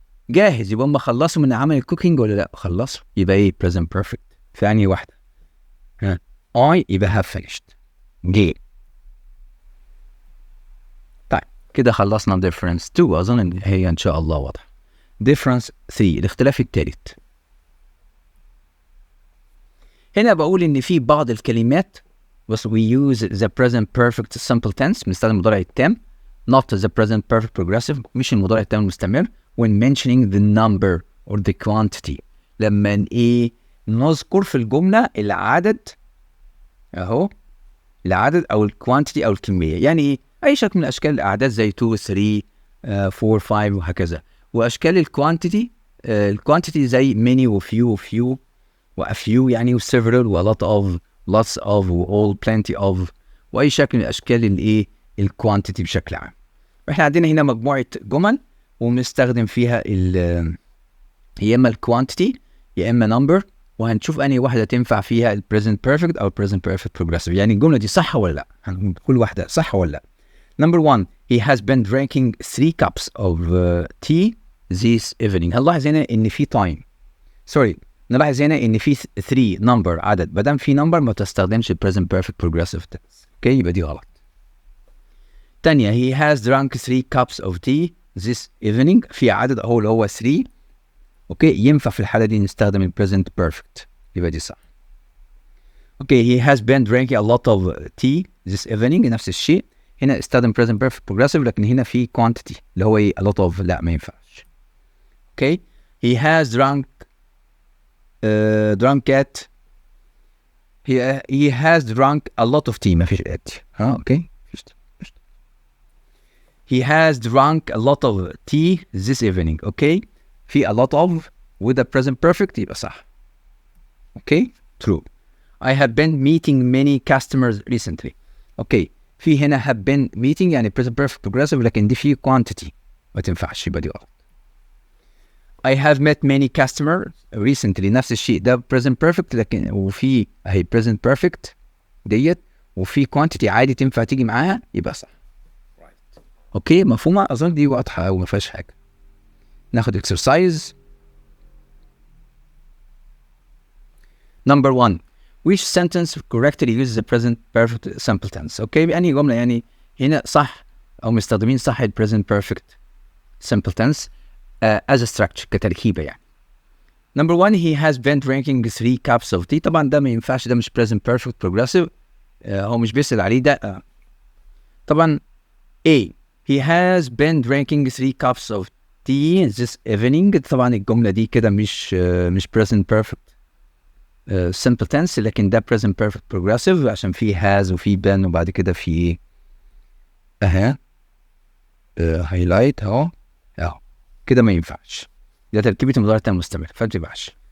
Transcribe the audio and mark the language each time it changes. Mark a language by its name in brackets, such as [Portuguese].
[Arabic] جاهز، يبقى هم خلصوا من عمل الكوكينج ولا لا؟ خلصوا، يبقى ايه present perfect. ثانية واحدة I يبقى [English] have finished. G. [Arabic] طيب كده خلصنا difference 2، أظن إن هي إن شاء الله واضحة. difference 3 الاختلاف الثالث. [English] هنا بقول إن في بعض الكلمات بس we use the present perfect simple tense، [Arabic] بنستخدم المضارع التام [English] not the present perfect progressive، [Arabic] مش المضارع التام المستمر [English] when mentioning the number or the quantity. [Arabic] لما نذكر في الجملة العدد اهو، العدد او الكوانتيتي او الكمية، يعني ايه؟ اي شكل من اشكال الاعداد زي 2 3 4 5 وهكذا، واشكال الكوانتيتي زي many وفيو وافيو يعني وseveral و lot of lots of و all plenty of، واي شكل من اشكال الكوانتيتي بشكل عام. احنا عندنا هنا مجموعة جمل وبنستخدم فيها يا اما الكوانتيتي يا اما نمبر، وهنشوف انهي واحده تنفع فيها البريزنت بيرفكت او البريزنت بيرفكت بروجريسيف، يعني الجمله دي صح ولا لا، هنقول كل واحده صح ولا لا. [English] Number 1 he has been drinking 3 cups of tea this evening. [Arabic] هنلاحظ هنا ان في تايم، نلاحظ هنا ان في 3 نمبر عدد، ما دام في نمبر ما تستخدمش البريزنت بيرفكت بروجريسيف تنس. اوكي يبقى دي غلط. تانية [English] he has drunk 3 cups of tea this evening، [Arabic] في عدد اهو اللي هو 3. اوكي ينفع في الحالة دي نستخدم البريزنت بيرفكت، يبقى دي صح. [English] okay he has been drinking a lot of tea this evening، [Arabic] نفس الشيء، هنا استخدم [English] present perfect progressive، [Arabic] لكن هنا في [English] quantity اللي هو a lot of، [Arabic] لا ما ينفعش. [English] Okay he has drunk at he has drunk a lot of tea، ما فيش at. Okay he has drunk a lot of tea this evening. [Arabic] اوكي في a lot of وده present perfect يبقى صح. [English] Okay true. I have been meeting many customers recently. [Arabic] اوكي في هنا [English] have been meeting [Arabic] يعني present perfect progressive، لكن دي في quantity ما تنفعش، يبقى دي غلط. I have met many customers recently، نفس الشيء ده present perfect، لكن وفي اهي present perfect ديت وفي quantity عادي تنفع تيجي معاها، يبقى صح. اوكي مفهومة؟ اظن دي واضحة وما فيهاش حاجة. ناخد exercise. [English] Number 1 which sentence correctly uses the present perfect simple tense. [Arabic] اوكي بأنهي جملة يعني هنا صح او مستخدمين صح ال present perfect simple tense [English] as a structure [Arabic] كتركيبة يعني. [English] Number 1 he has been drinking 3 cups of tea. [Arabic] طبعا ده ما ينفعش، ده مش present perfect progressive، هو مش بيسأل عليه ده. [English] طبعا A he has been drinking 3 cups of tea this evening. [Arabic] طبعا الجملة دي كده مش present perfect simple tense، لكن ده present perfect progressive عشان فيه has وفيه been وبعد كده فيه highlight اهو كده ما ينفعش، ده تركيبة المضارع التام المستمر فما تنفعش.